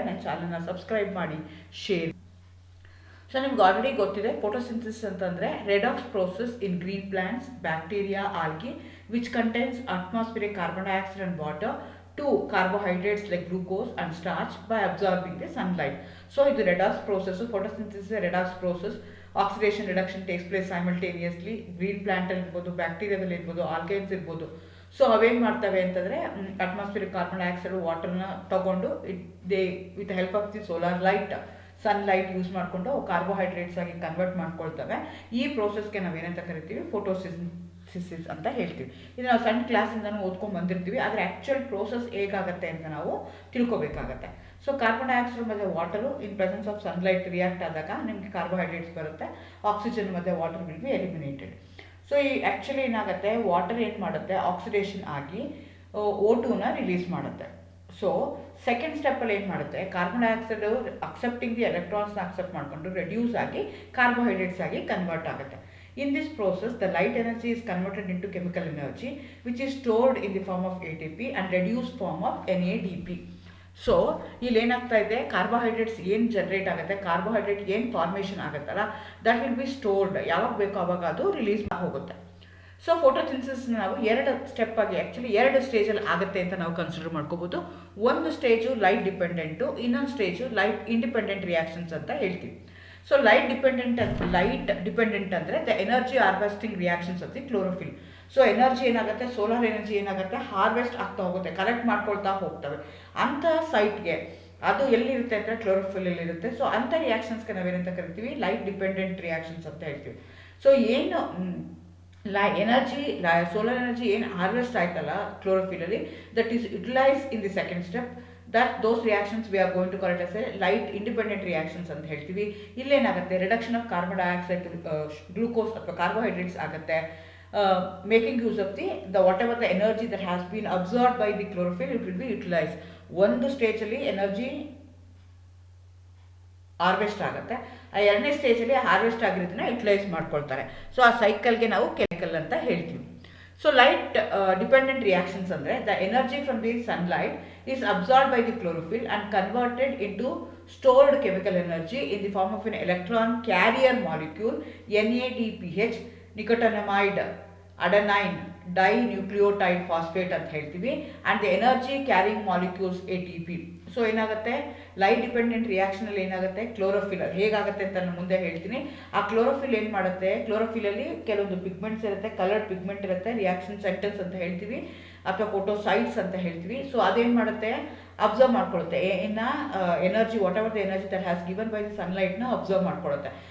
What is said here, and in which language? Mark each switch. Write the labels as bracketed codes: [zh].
[kn] ನನ್ನ ಚಾನಲ್ನ ಸಬ್ಸ್ಕ್ರೈಬ್ ಮಾಡಿ, [en] Share. [kn] ಸೊ ನಿಮ್ಗೆ ಆಲ್ರೆಡಿ ಗೊತ್ತಿದೆ, [en] Photosynthesis ಅಂತಂದರೆ redox process in green plants, bacteria, algae which contains atmospheric carbon dioxide and water to carbohydrates like glucose and starch by absorbing the sunlight. So [kn] ಇದು [en] redox process. Photosynthesis is a redox process. Oxidation reduction takes place simultaneously. [kn] Green ಪ್ಲಾಂಟಲ್ಲಿ ಇರ್ಬೋದು, ಬ್ಯಾಕ್ಟೀರಿಯಾದಲ್ಲಿ ಇರ್ಬೋದು, ಆಲ್ಗೈನ್ಸ್ ಇರ್ಬೋದು. So ಅವೇನು ಮಾಡ್ತವೆ ಅಂತಂದರೆ atmospheric carbon dioxide ವಾಟರ್ನ ತಗೊಂಡು [en] with help of the solar light, [kn] sunlight use ಮಾಡಿಕೊಂಡು carbohydrates ಆಗಿ ಕನ್ವರ್ಟ್ ಮಾಡ್ಕೊಳ್ತವೆ. ಈ ಪ್ರೋಸೆಸ್ಗೆ ನಾವೇನಂತ ಕರಿತೀವಿ, ಫೋಟೋಸಿಂಥಸಿಸ್ ಅಂತ ಹೇಳ್ತೀವಿ. ಇದು ನಾವು ಸಣ್ಣ ಕ್ಲಾಸಿಂದನೂ ಓದ್ಕೊಂಡು ಬಂದಿರ್ತೀವಿ. ಆದರೆ ಆ್ಯಕ್ಚುಯಲ್ ಪ್ರೋಸೆಸ್ ಹೇಗಾಗುತ್ತೆ ಅಂತ ನಾವು ತಿಳ್ಕೊಬೇಕಾಗತ್ತೆ. ಸೊ ಕಾರ್ಬನ್ ಡೈಆಕ್ಸೈಡ್ ಮತ್ತು water [en] in presence of sunlight [kn] react ಆದಾಗ ನಿಮಗೆ ಕಾರ್ಬೋಹೈಡ್ರೇಟ್ಸ್ ಬರುತ್ತೆ. ಆಕ್ಸಿಜನ್ ಮತ್ತು water [en] Will be eliminated. [kn] So ಈ ಆ್ಯಕ್ಚುಲಿ ಏನಾಗುತ್ತೆ, ವಾಟರ್ ಏನು ಮಾಡುತ್ತೆ, ಆಕ್ಸಿಡೇಷನ್ ಆಗಿ O2ನ ರಿಲೀಸ್ ಮಾಡುತ್ತೆ. ಸೊ ಸೆಕೆಂಡ್ ಸ್ಟೆಪ್ಪಲ್ಲಿ ಏನು ಮಾಡುತ್ತೆ, carbon dioxide accepting the ಎಲೆಕ್ಟ್ರಾನ್ಸ್ನ accept ಮಾಡಿಕೊಂಡು ರೆಡ್ಯೂಸ್ ಆಗಿ ಕಾರ್ಬೋಹೈಡ್ರೇಟ್ಸ್ ಆಗಿ ಕನ್ವರ್ಟ್ ಆಗುತ್ತೆ. [en] In this process, the light energy is converted into chemical energy, which is stored in the form of ATP and reduced form of NADP. [kn] So ಇಲ್ಲಿ ಏನಾಗ್ತಾ ಇದೆ, carbohydrates ಏನು generate ಆಗುತ್ತೆ, carbohydrate ಏನು formation ಆಗುತ್ತಲ್ಲ, [en] That will be stored. [kn] ಯಾವಾಗ ಬೇಕೋ ಆವಾಗ ಅದು ರಿಲೀಸ್ ಹೋಗುತ್ತೆ. ಸೊ ಫೋಟೋಸಿಂಥಸಿಸ್ನ ನಾವು 2 ಸ್ಟೆಪ್ ಆಗಿ, ಆ್ಯಕ್ಚುಲಿ 2 ಸ್ಟೇಜಲ್ಲಿ ಆಗುತ್ತೆ ಅಂತ ನಾವು ಕನ್ಸಿಡರ್ ಮಾಡ್ಕೋಬೋದು. ಒಂದು ಸ್ಟೇಜು ಲೈಟ್ ಡಿಪೆಂಡೆಂಟು, ಇನ್ನೊಂದು ಸ್ಟೇಜು ಲೈಟ್ ಇಂಡಿಪೆಂಡೆಂಟ್ ರಿಯಾಕ್ಷನ್ಸ್ ಅಂತ ಹೇಳ್ತೀವಿ. [en] so light dependent [kn] ಅಂದರೆ [en] The energy harvesting reactions of the chlorophyll. [kn] So energy ಏನಾಗುತ್ತೆ, ಸೋಲಾರ್ ಎನರ್ಜಿ ಏನಾಗುತ್ತೆ, ಹಾರ್ವೆಸ್ಟ್ ಆಗ್ತಾ ಹೋಗುತ್ತೆ, ಕಲೆಕ್ಟ್ ಮಾಡ್ಕೊಳ್ತಾ ಹೋಗ್ತವೆ. ಅಂಥ ಸೈಟ್ಗೆ ಅದು ಎಲ್ಲಿರುತ್ತೆ ಅಂದರೆ ಕ್ಲೋರೋಫಿಲಲ್ಲಿರುತ್ತೆ. ಸೊ ಅಂಥ ರಿಯಾಕ್ಷನ್ಸ್ಗೆ ನಾವೇನಂತ ಕರಿತೀವಿ, ಲೈಟ್ ಡಿಪೆಂಡೆಂಟ್ ರಿಯಾಕ್ಷನ್ಸ್ ಅಂತ ಹೇಳ್ತೀವಿ. ಸೊ ಏನು ಸೋಲಾರ್ ಎನರ್ಜಿ ಏನು ಹಾರ್ವೆಸ್ಟ್ ಆಯ್ತಲ್ಲ ಕ್ಲೋರೋಫಿಲಲ್ಲಿ, [en] That is utilise in the second step. those reactions we are going to call it as a light independent reactions [kn] ಅಂತ ಹೇಳ್ತೀವಿ. ಇಲ್ಲೇನಾಗುತ್ತೆ, reduction of carbon dioxide glucose ಅಥವಾ carbohydrates ಆಗುತ್ತೆ. [en] Making use of the whatever the energy that has been absorb by the chlorophyll, it will be utilise. [kn] ಒಂದು ಸ್ಟೇಜಲ್ಲಿ energy harvest ಆಗುತ್ತೆ, ಆ 2ನೇ ಸ್ಟೇಜಲ್ಲಿ ಹಾರ್ವೆಸ್ಟ್ ಆಗಿರೋದನ್ನ ಯುಟಿಲೈಸ್ ಮಾಡ್ಕೊಳ್ತಾರೆ. ಸೊ ಆ ಸೈಕಲ್ಗೆ ನಾವು ಕೆಮಿಕಲ್ ಅಂತ ಹೇಳ್ತೀವಿ. [en] So light dependent reactions andre the energy from the sunlight is absorbed by the chlorophyll and converted into stored chemical energy in the form of an electron carrier molecule NADPH, nicotinamide adenine dinucleotide phosphate [kn] ಅಂತ ಹೇಳ್ತೀವಿ, [en] and the energy carrying molecules ATP. [kn] So ಏನಾಗುತ್ತೆ, light dependent ರಿಯಾಕ್ಷನಲ್ಲಿ ಏನಾಗುತ್ತೆ, chlorophyll ಹೇಗಾಗುತ್ತೆ ಅಂತ ನಾನು ಮುಂದೆ ಹೇಳ್ತೀನಿ. ಆ ಕ್ಲೋರೋಫಿಲ್ ಏನು ಮಾಡುತ್ತೆ, ಕ್ಲೋರೋಫಿಲಲ್ಲಿ ಕೆಲವೊಂದು ಪಿಗ್ಮೆಂಟ್ಸ್ ಇರುತ್ತೆ, ಕಲರ್ಡ್ ಪಿಗ್ಮೆಂಟ್ ಇರುತ್ತೆ, ರಿಯಾಕ್ಷನ್ ಸೆಂಟರ್ಸ್ ಅಂತ ಹೇಳ್ತೀವಿ ಅಥವಾ ಫೋಟೋಸೈಟ್ಸ್ ಅಂತ ಹೇಳ್ತೀವಿ. ಸೊ ಅದೇನು ಮಾಡುತ್ತೆ, observe ಮಾಡ್ಕೊಳ್ಳುತ್ತೆ energy, [en] whatever the energy that has given by the [kn] ಸನ್ಲೈಟ್ನ observe ಮಾಡ್ಕೊಳ್ಳುತ್ತೆ.